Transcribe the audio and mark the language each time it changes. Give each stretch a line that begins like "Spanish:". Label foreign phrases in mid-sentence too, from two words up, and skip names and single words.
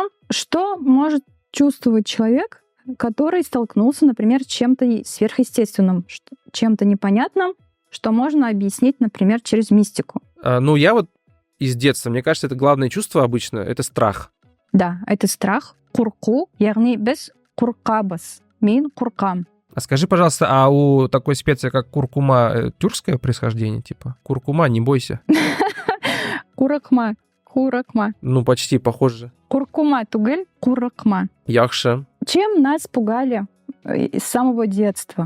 Russian: Что может чувствовать человек, который столкнулся, например, с чем-то сверхъестественным, чем-то непонятным, что можно объяснить, например, через мистику? Я вот из детства, мне кажется, это главное чувство обычно, это страх. Да, это страх.
Tatar: Курку, ягни без куркабас, мин куркам.
Russian: А скажи, пожалуйста, а у такой специи, как куркума, тюркское происхождение, типа? Куркума, не бойся.
Tatar: Куракма.
Russian: Ну, почти похоже.
Tatar: Куркума тугель, куракма. Яхша.
Russian: Чем нас пугали с самого детства?